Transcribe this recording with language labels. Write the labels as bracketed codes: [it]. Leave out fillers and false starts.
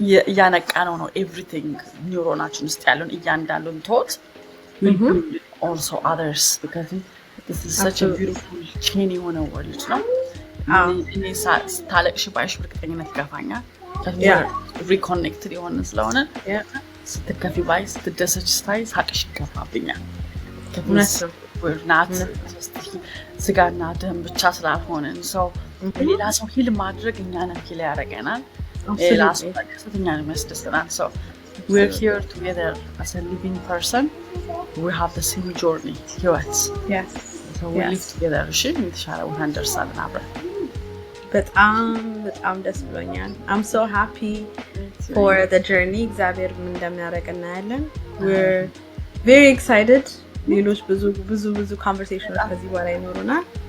[am] እያነቃ ነው ኤቭሪቲንግ ኒውሮናችን ውስጥ ያለውን እያንዳንዱን ቶት [en] also others because this is such a beautiful chain [am] የሆነ ወርልድ ነው። እኔ ስታለቅሽ ባይሽ በእርግጠኝነት ይገፋኛል። ሪኮኔክትድ የሆነ ስለሆነ ስትከፊ ባይ ስትደሰች ስታይ ሳቅሽ ይገፋብኛል። [en] we're not just [am] ስጋና ደም ብቻ ስላልሆነን ሰው ሌላ ሰው ሂል ማድረግ እኛንም ሂል ያደርገናል። ሌላ ሰው ተደስተኛል የሚያስደስተናል። [en] so we're here together as a living person. We have the same journey ህይወት so we live together [am] እሺ የተሻለ ቦታ እንደርሳለን አብረን። በጣም ደስ ብሎኛል። [en] I'm so happy for the journey [am] እግዚአብሔር ምን እንደሚያደርግ እናያለን። [en] we're very excited። [am] ሌሎች ብዙ ኮንቨርሴሽኖች ከዚህ በኋላ ይኖሩናል